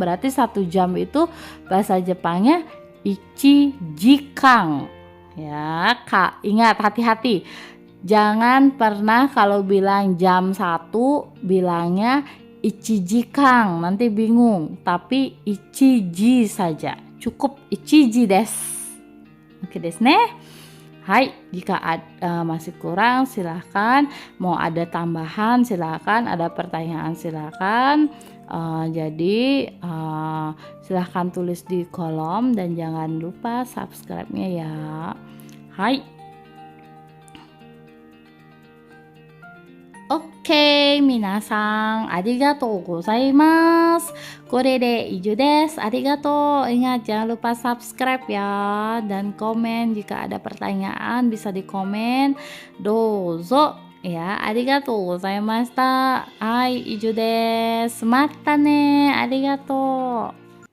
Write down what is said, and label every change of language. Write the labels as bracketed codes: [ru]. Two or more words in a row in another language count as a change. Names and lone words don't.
[id] Berarti 1 jam itu bahasa Jepangnya ichijikang. Ya, Kak, ingat hati-hati. Jangan pernah kalau bilang jam 1 bilangnya ichijikang, nanti bingung. Tapi ichiji saja. Cukup [ja] 一時です. [id] Oke [ja] ですね. [id] Hai, jika masih kurang silahkan, mau ada tambahan silahkan, ada pertanyaan silahkan. Jadi silahkan tulis di kolom dan jangan lupa subscribe-nya ya. Hai. Oke, [ja] みなさん、ありがとうございます. これで以上です. Arigatou. [id] Ingat jangan lupa subscribe ya dan komen jika ada pertanyaan bisa di komen. [ja] Dozo ya. ありがとうございました。はい、以上です. またね。ありがとう.